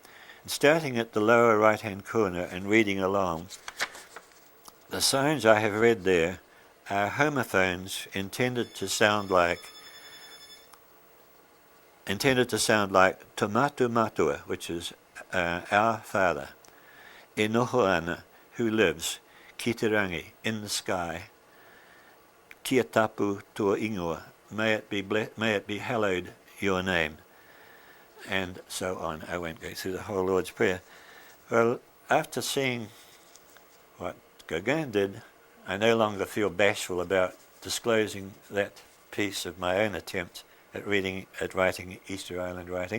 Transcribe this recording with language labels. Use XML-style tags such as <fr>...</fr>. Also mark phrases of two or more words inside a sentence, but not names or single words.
<en>And starting at the lower right-hand corner and reading along, the signs I have read there are homophones intended to sound like</en> <mi>Tomatu Matua,</mi> <en>which is our Father,</en> <mi>E Nohoana,</mi> <en>who lives,</en> <mi>ki te rangi,</mi> <en>in the sky,</en> <mi>kia tapu tua ingoa,</mi> <en>may it be hallowed your name, and so on. I won't go through the whole Lord's Prayer. Well, after seeing what Gauguin did, I no longer feel bashful about disclosing that piece of my own attempt at writing Easter Island writing.</en>